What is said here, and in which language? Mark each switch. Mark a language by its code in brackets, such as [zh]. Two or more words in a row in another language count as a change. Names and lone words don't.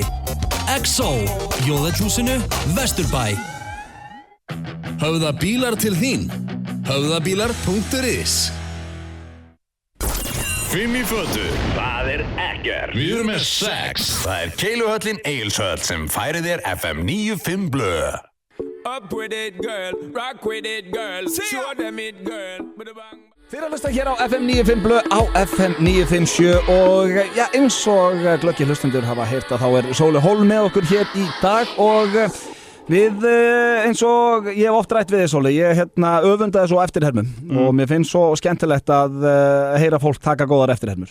[is] XO, Jóðatjúsinu, Vesturbæ. Höfða bílar til þín. Höfðabílar.is. 5 í fötu, það er ekkert. Við erum með 6. Það er Keiluhöllin Egilshöll sem færir þér FM 95 blöð. [en] Up with it girl, rock with it girl, show them it girl. [is] Þið að hlusta hér á FM 95 blöð á FM 957 og já, eins og glöggir hlustendur hafa heyrt að þá er Sóli Hólm með okkur hér í dag og við, eins og ég hef oft rætt við þið, Sóli, ég öfundaði svo eftirhermum og mér finnst svo skemmtilegt að heyra fólk taka góðar eftirhermur.